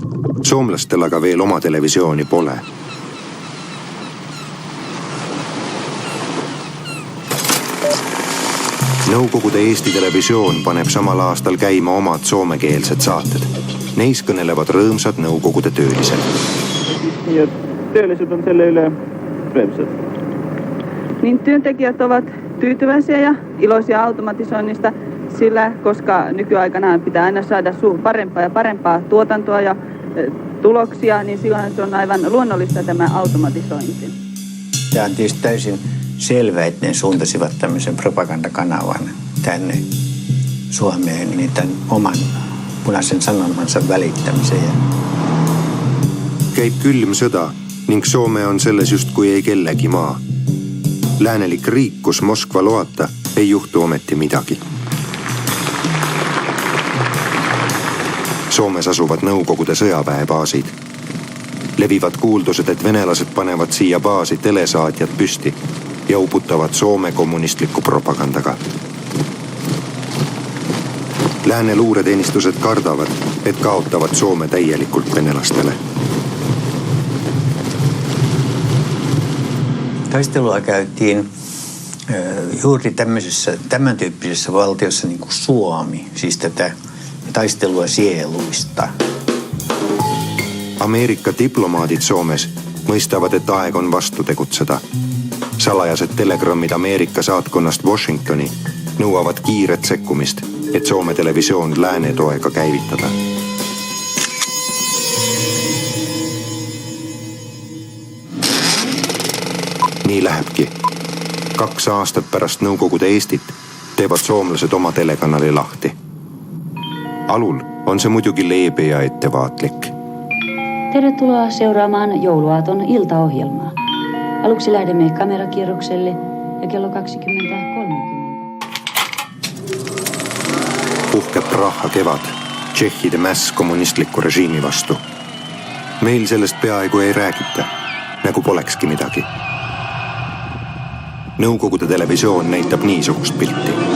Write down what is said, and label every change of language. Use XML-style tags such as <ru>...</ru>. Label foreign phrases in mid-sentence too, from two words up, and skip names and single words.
<et>Soomlastel aga veel oma televisiooni pole. Nõukogude Eesti Televisioon paneb samal aastal käima omad soomekeelsed saated. Neis kõnelevad rõõmsad nõukogude töölised. Ja työlliset on selle yle rõõmsad.</et> <fi>Niin työntekijät ovat tyytyväisiä ja iloisia automatisoinnista, sillä koska nykyaikana pitää aina saada parempaa ja parempaa tuotantoa ja tuloksia, niin silloin se on aivan luonnollista tämä automatisointi. Tämä on tietysti täysin selvä, että ne suuntasivat tämmöisen propagandakanavan tänne Suomeen niin tämän oman punaisen sanomansa välittämiseen.</fi> <et>Käib külm sõda ning Soome on selles justkui ei kellegi maa. Läänelik riik, kus Moskva loata, ei juhtu ometi midagi. Soomes asuvad Nõukogude sõjaväebaasid. Levivad kuuldused, et venelased panevad siia baasi telesaatjad püsti ja uputavad Soome kommunistliku propagandaga. Lääne luureteenistused kardavad, et kaotavad Soome täielikult venelastele.</et> <fi>Taistelua käytiin juuri tämän tyyppisessä valtiossa niin kuin Suomi, siis tätä taistelua sieluista.</fi> <et>Amerikka diplomaadid Soomes mõistavad, et aeg on vastu tegutseda. Salajased telegrammid Amerikka saatkonnast Washingtoni nõuavad kiiret sekkumist, et Soome televisioon lääne toega käivitada. Nii lähebki. 2 aastat pärast Nõukogude Eestit teevad soomlased oma telekanali lahti. Alul on se muidugi leebe ja ettevaatlik.</et> <fi>Tervetuloa seuraamaan jouluaaton iltaohjelmaa. Aluksi lähdemme kamerakierrokselle ja kello 20:30.</fi> <et>Puhkeb Praha kevad, tšehhide mäss kommunistliku režiimi vastu. Meil sellest peaaegu ei räägita, nagu polekski midagi. Nõukogude televisioon näitab niisugust pilti.</et>